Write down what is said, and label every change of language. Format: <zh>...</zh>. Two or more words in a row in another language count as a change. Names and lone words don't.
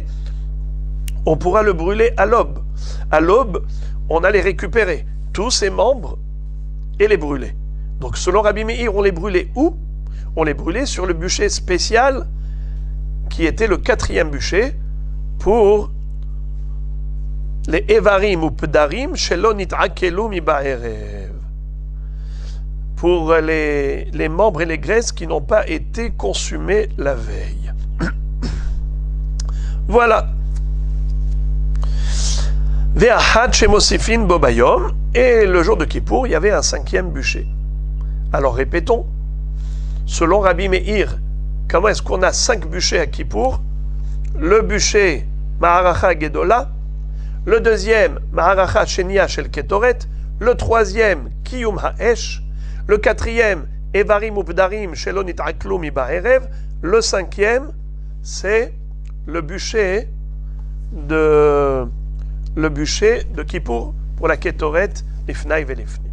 <fr>On pourra le brûler à l'aube. À l'aube, on a les récupérer, tous ses membres, et les brûler. Donc selon Rabbi Meir, on les brûlait où? On les brûlait sur le bûcher spécial, qui était le quatrième bûcher, pour les</fr> <he>אברים ופדרים שלא נתעכלו מבערב.</he> <fr>Pour les membres et les graisses qui n'ont pas été consumés la veille. Voilà.</fr> <he>ואחת שמוסיפין בו ביום.</he> <fr>Et le jour de Kippour, il y avait un 5e bûcher. Alors répétons. Selon Rabbi Meir, comment est-ce qu'on a 5 bûchers à Kippour? Le bûcher</fr> <he>מערכה גדולה,</he> <fr>le deuxième</fr> <he>מערכה שנייה של קטורת,</he> <fr>le troisième</fr> <he>קיום האש,</he> <fr>le quatrième</fr> <he>אברים ופדרים שלא נתעכלו מבערב,</he> <fr>le cinquième c'est le bûcher de Kippour pour la</fr> <he>קטורת לפני ולפנים.</he>